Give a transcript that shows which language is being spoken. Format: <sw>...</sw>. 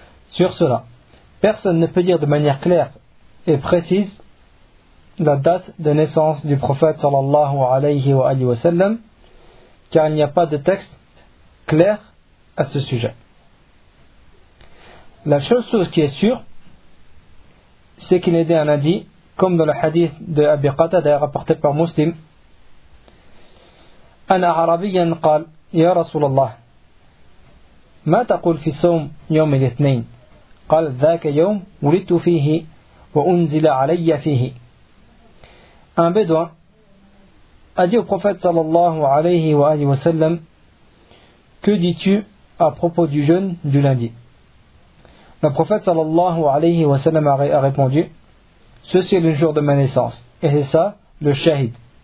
<fr>Sur cela, personne ne peut dire de manière claire et précise la date de naissance du prophète sallallahu alayhi wa alayhi wa sallam, car il n'y a pas de texte clair à ce sujet. La chose qui est sûre, c'est qu'il est un hadith, comme dans le hadith de Abi Qatada rapporté par Muslim. Un arabien</fr> <ar>قال يا رسول الله ما تقول في صوم يوم الاثنين قال ذاك يوم ولدت فيه وانزل علي فيه.</ar> <fr>Un bédouin a dit au prophète sallallahu alayhi wa alayhi wa sallam, que dis-tu à propos du jeûne du lundi? Le prophète sallallahu alayhi wa sallam a répondu, ceci est le jour de ma naissance, et c'est ça le shahid.</fr>